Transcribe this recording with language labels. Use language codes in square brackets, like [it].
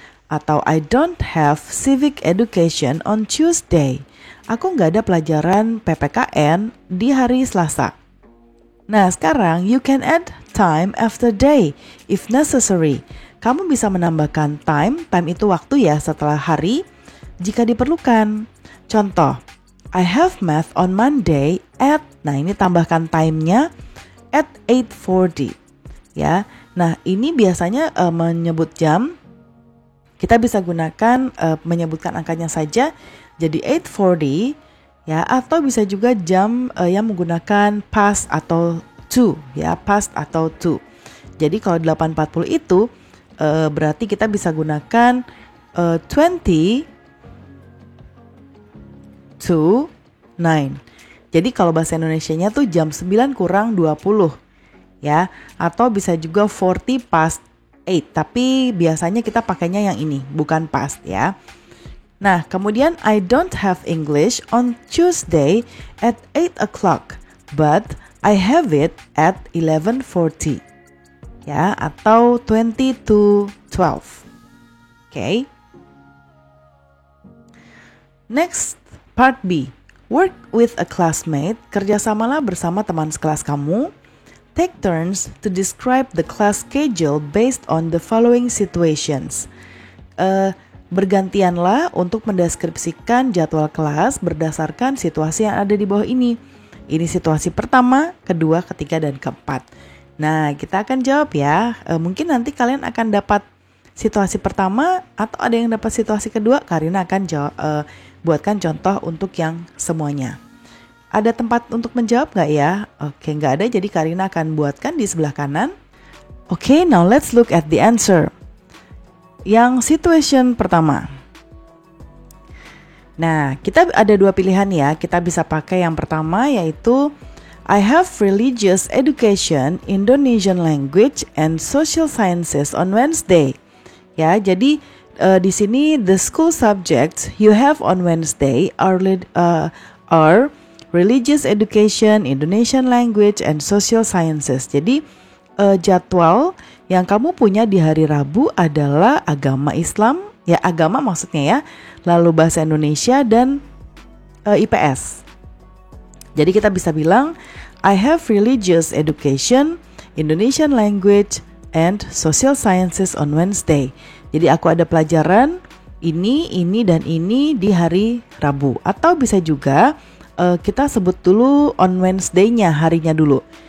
[en] Atau I don't have civic education on Tuesday. [id] Aku nggak ada pelajaran PPKN di hari Selasa. Nah sekarang [en] you can add time after day if necessary. [id] Kamu bisa menambahkan time itu waktu ya setelah hari jika diperlukan. [en] Contoh, I have math on Monday at, [id] nah ini tambahkan time-nya [en] at 8:40. [id] Ya, nah ini biasanya menyebut jam. Kita bisa gunakan menyebutkan angkanya saja. Jadi 8:40 ya, atau bisa juga jam yang menggunakan past atau to ya, past atau to. Jadi kalau 8:40 itu berarti kita bisa gunakan [en] 20 to 9. [id] Jadi kalau bahasa Indonesianya tuh jam 9 kurang 20 ya, atau bisa juga [en] 40 past 8. [id] Tapi biasanya kita pakainya yang ini, bukan past ya. Nah, kemudian [en] I don't have English on Tuesday at 8 o'clock, but I have it at 11:40. [id] Ya, atau [en] 20 to 12. [id] Okay. [en] Next, part B. Work with a classmate. [id] Kerjasamalah bersama teman sekelas kamu. [en] Take turns to describe the class schedule based on the following situations. [id] Bergantianlah untuk mendeskripsikan jadwal kelas berdasarkan situasi yang ada di bawah ini. Ini situasi pertama, kedua, ketiga, dan keempat. Nah, kita akan jawab ya. Mungkin nanti kalian akan dapat situasi pertama atau ada yang dapat situasi kedua. Karina akan buatkan contoh untuk yang semuanya. Ada tempat untuk menjawab gak ya? Oke, gak ada, jadi Karina akan buatkan di sebelah kanan. [en] Oke, now let's look at the answer. [id] Yang situation pertama. Nah, kita ada dua pilihan ya. Kita bisa pakai yang pertama yaitu [en] I have religious education, Indonesian language, and social sciences on Wednesday. [id] Ya, jadi di sini [en] the school subjects you have on Wednesday are religious education, Indonesian language, and social sciences. [id] Jadi jadwal yang kamu punya di hari Rabu adalah agama Islam, ya agama maksudnya ya, lalu bahasa Indonesia dan IPS. Jadi kita bisa bilang [en] I have religious education, Indonesian language, and social sciences on Wednesday. [id] Jadi aku ada pelajaran ini, dan ini di hari Rabu. Atau bisa juga kita sebut dulu [en] on Wednesday- [id] nya, harinya dulu.